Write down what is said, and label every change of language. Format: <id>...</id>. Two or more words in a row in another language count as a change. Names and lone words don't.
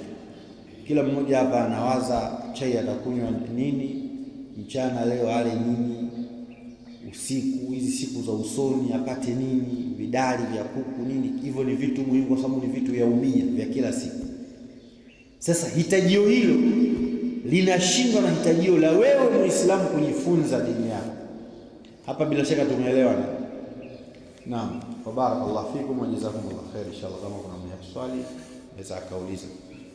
<sw>Kila mmoja hapa anawaza chai atakunywa nini, mchana leo ale nini, usiku hizi siku za usoni apate nini, vidali vya kuku nini. Hivyo ni vitu muhimu kwa sababu ni vitu yaumia vya kila siku. Sasa hitajio hilo linashindwa na hitajio la wewe Muislamu kujifunza dini yako. Hapa bila shaka tumeelewana. Naam,</sw> <ar>بارك الله فيكم وجزاكم الله خيرا.</ar> <sw>Inshallah kama kuna mwenye swali naweza akauliza.</sw>